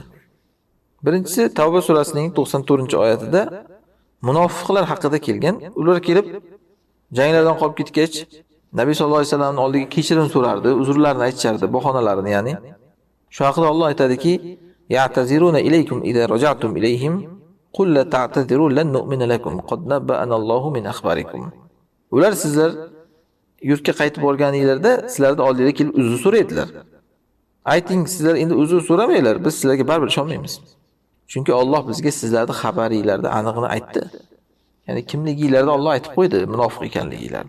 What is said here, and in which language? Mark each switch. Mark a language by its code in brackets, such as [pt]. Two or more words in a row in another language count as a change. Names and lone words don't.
[uz] Birinchisi Tavba surasining 94-oyatida munofiqlar haqida kelgan. Ular kelib janglardan qolib ketgach, Nabiy [ar] صلى الله عليه [uz] vasallamning oldiga kechirim so'rardi, uzrlarini aytishardi, bahonalarini, ya'ni. Shu haqida Alloh aytadiki: [ar] "يعتذرون إليكم إذا رجعتم إليهم قل لا تعتذروا لن نؤمن لكم قد نبأنا الله من أخباركم." [uz] Ular sizlar yurtga qaytib borganingizda sizlarning oldingizga kelib uzr so'raydilar. Ayting, sizlar endi uzr so'ramanglar, biz sizlarga baribir ishonmaymiz. Chunki Alloh bizga sizlarning xabaringizlarda aniqini aytdi. Ya'ni kimligingizlarda Alloh aytib qo'ydi, munofiq ekanligingizlarni.